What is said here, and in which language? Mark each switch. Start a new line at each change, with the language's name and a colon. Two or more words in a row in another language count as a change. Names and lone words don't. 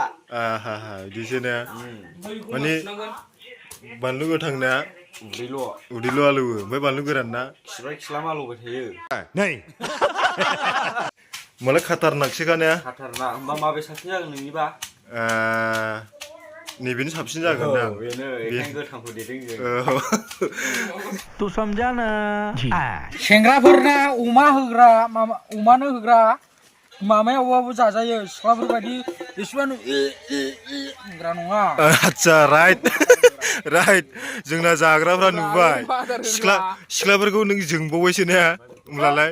Bodo: आहा बिदिसो ने माने बानलु गोथांना उदैल' आलौवो ओमफ्राय बानलु गोरान ना खिबाय खिलाम आलौबाय थायो नै मालाय खाटारनाकसोखा ने खाटारना होमबा माबे साबसिन जागोन नोंनिबा नैबेनो साबसिन जागोन दां बेनो एखायनो गोथांखौ देदों जों
Hindi: तू समझा ना
Bodo: सेंग्राफोरना अमा होग्रा माबा अमानो होग्रा माबायावबाबो जाजायो सिख्लाफोर बायदि एसेबां होग्रा नङा आच्छा
English: right right
Bodo: जोंना जाग्राफ्रा नुबाय सिख्लाफोरखौ नों जोंबावबायसो ने होमब्लालाय